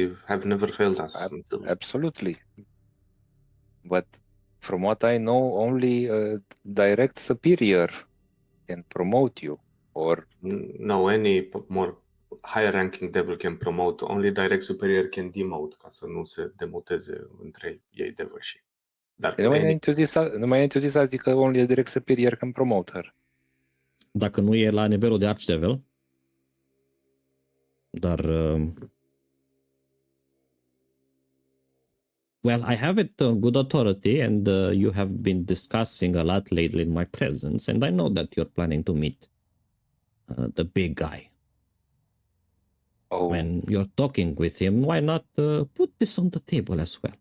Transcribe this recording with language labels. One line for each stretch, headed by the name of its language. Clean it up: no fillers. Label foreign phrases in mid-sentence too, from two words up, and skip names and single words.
English: You have never failed us. Absolutely. But from what I know, only a direct superior can promote you. Or No, any more higher-ranking devil can promote. Only direct superior can demote,
Romanian: ca să nu se demoteze între ei devil-și. Dar nu mai ai zis azi că
English: only a direct superior can promote her.
Romanian: Dacă nu e la nivelul de Archdevil, dar
English: well, I have it on good authority, and you have been discussing a lot lately in my presence, and I know that you're planning to meet the big guy. Oh, When you're talking with him, why not put this on the table as well?